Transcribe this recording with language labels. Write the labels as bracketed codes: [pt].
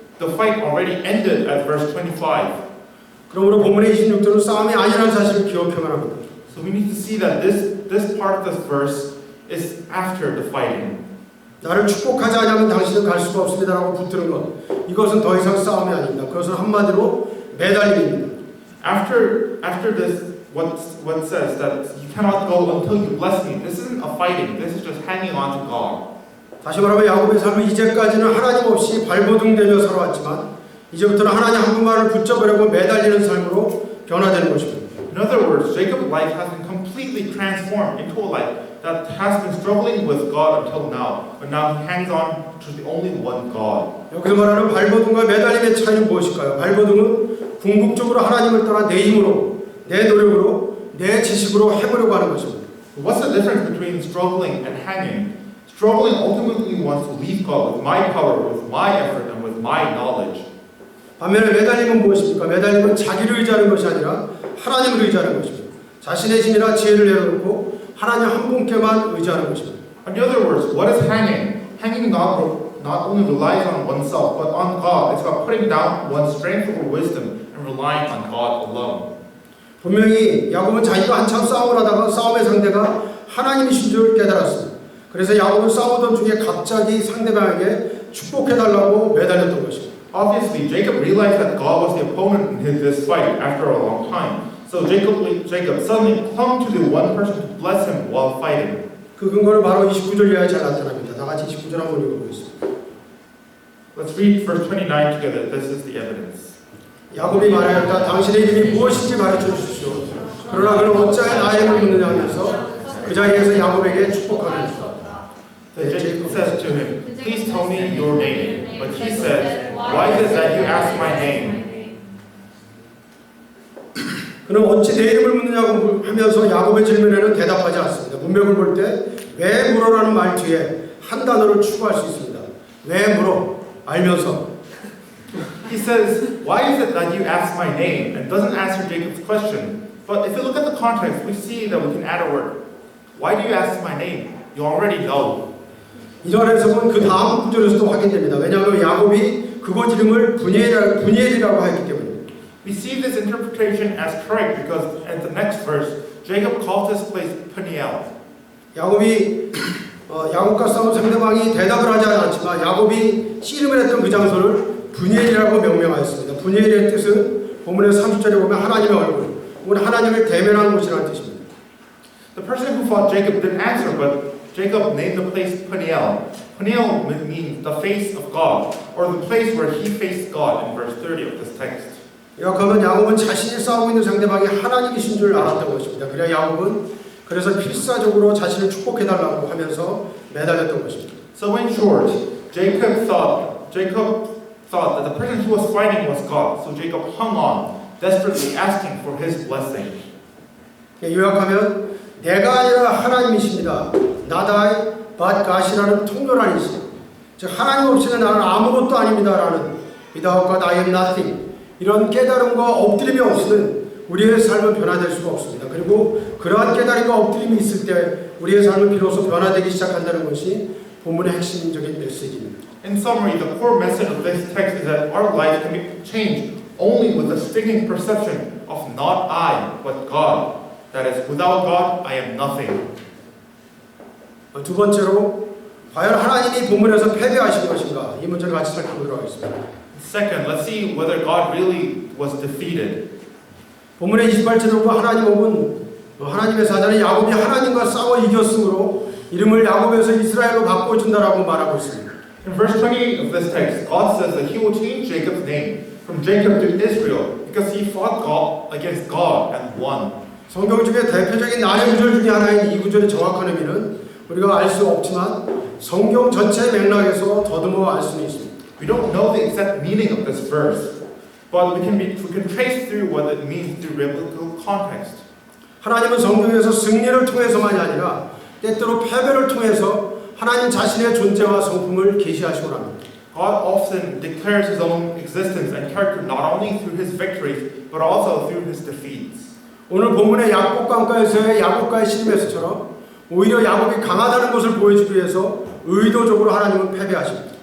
[en] The fight already ended at verse 25. [ko] 그러므로 본문의 26절은 싸움이 아니라는 사실을 기억해야만 합니다. [en] So we need to see that this part of this verse is after the fighting. [ko] 나를 축복하지 않으면 당신은 갈 수가 없습니다라고 붙드는 것, 이것은 더 이상 싸움이 아닙니다. 그것은 한마디로 매달림입니다. [en] After this, what says that you cannot go until you bless me. This isn't a fighting. This is just hanging on to God. [ko] 다시 말하면 야곱의 삶은 이제까지는 하나님 없이 발버둥대며 살아왔지만 이제부터는 하나님 한 분만을 붙잡으려고 매달리는 삶으로 변화되는 것입니다. [en] In other words, Jacob's life has been completely transformed into a life that has been struggling with God until now, but now he hangs on to the only one God. [ko] 여기서 말하는 발버둥과 매달림의 차이는 무엇일까요? 발버둥은 궁극적으로 하나님을 떠나 내 힘으로, 내 노력으로, 내 지식으로 해보려고 하는 것입니다. [en] What's the difference between struggling and hanging? Struggling ultimately wants to leave God with my power, with my effort, and with my knowledge. [ko] 반면에 매달림은 무엇입니까? 매달림은 자기를 의지하는 것이 아니라 하나님을 의지하는 것입니다. 자신의 힘이나 지혜를 내려놓고 하나님 한 분께만 의지하는 것입니다. [en] In other words, what is hanging? Hanging not only relies on oneself, but on God. It's about putting down one's strength or wisdom and relying on God alone. [ko] 분명히 야곱은 자기가 한참 싸움을 하다가 싸움의 상대가 하나님이신 줄 깨달았습니다. 그래서 야곱은 싸우던 중에 갑자기 상대방에게 축복해달라고 매달렸던 것입니다. [en] Obviously, Jacob realized that God was the opponent in this fight after a long time. So Jacob suddenly clung to the one person to bless him while fighting. [ko] 그 근거는 바로 29절 이하에 잘 나타납니다. 다 같이 29절 한번 읽어보겠습니다. [en] Let's read verse 29 together. This is the evidence. [ko] 야곱이 말하였다. 당신의 이름이 무엇인지 가르쳐 주십시오. 그러나 그는 어찌하여 나의 이름을 묻느냐 하면서 그 자리에서 야곱에게 축복하였다. [en] Then Jacob says to him, please tell me your name. But he says, why is it that you ask my name? [ko] 그는 어찌 내 이름을 묻느냐고 하면서 야곱의 질문에는 대답하지 않습니다. 문맥을 볼 때 왜 물어라는 말 뒤에 한 단어를 추가할 수 있습니다. 왜 물어? 알면서. [en] He says, why is it that you ask my name? And doesn't answer Jacob's question. But if you look at the context, we see that we can add a word. Why do you ask my name? You already know. [ko] 이 절에서는 그 다음 구절에서도 확인됩니다. 왜냐하면 야곱이 그곳 이름을 분이엘이라고 했기 때문입니다. [en] We see this interpretation as correct because at the next verse, Jacob calls this place Peniel. [ko] 야곱이 야곱과 싸운 상대방이 대답을 하지 않았지만 야곱이 씨름을 했던 그 장소를 분이엘이라고 명명하였습니다. 분이엘의 뜻은 본문의 30절에 보면 하나님의 얼굴, 혹은 하나님을 대면하는 곳이라는 뜻입니다. [en] The person who fought Jacob didn't answer, but Jacob named the place Peniel. Peniel means the face of God, or the place where he faced God in verse 30 of this text. [ko] 야곱은 야곱은 자신이 싸우고 있는 상대방이 하나님이신 줄 알았던 것입니다. 그래야 야곱은 그래서 필사적으로 자신을 축복해달라고 하면서 매달렸던 것입니다. [en] So in short, Jacob thought that the person who was fighting was God. So Jacob hung on, desperately asking for his blessing. [ko] 요약하면 내가 아니라 하나님이십니다. 나다이 [en] but God [ko] 이라는 통렬한이시. 즉 하나님 없이는 나는 아무것도 아닙니다라는 [en] without God I am nothing. [ko] 이런 깨달음과 엎드림이 없이는 우리의 삶은 변화될 수가 없습니다. 그리고 그러한 깨달음과 엎드림이 있을 때 우리의 삶은 비로소 변화되기 시작한다는 것이 본문의 핵심적인 메시지입니다. [en] In summary, the core message of this text is that our life can be changed only with the sticking perception of not I, but God. That is, without God, I am nothing. [ko] 두 번째로 과연 하나님이 본문에서 패배하신 것인가? 이 문제를 같이 살펴보도록 하겠습니다. [en] Second, let's see whether God really was defeated. [ko] 본문의 28절에 보면 하나님의 사자는 야곱이 하나님과 싸워 이겼으므로 이름을 야곱에서 이스라엘로 바꿔준다라고 말하고 있습니다. [en] In verse 20 of this text, God says that He will change Jacob's name from Jacob to Israel because he fought against God and won. [ko] 성경 중에 대표적인 난해 구절 중에 하나인 이 구절의 정확한 의미는 우리가 알 수 없지만 성경 전체 맥락에서 더듬어 알 수는 있습니다. [en] We don't know the exact meaning of this verse, but we can trace through what it means through biblical context. [ko] 하나님은 성경에서 승리를 통해서만이 아니라 때때로 패배를 통해서 하나님 자신의 존재와 성품을 계시하시곤 합니다. [en] God often declares His own existence and character not only through His victories, but also through His defeats. [ko] 오늘 본문의 야곱 강가에서의 야곱과의 씨름에서처럼 오히려 야곱이 강하다는 것을 보여주기 위해서 의도적으로 하나님은 패배하십니다.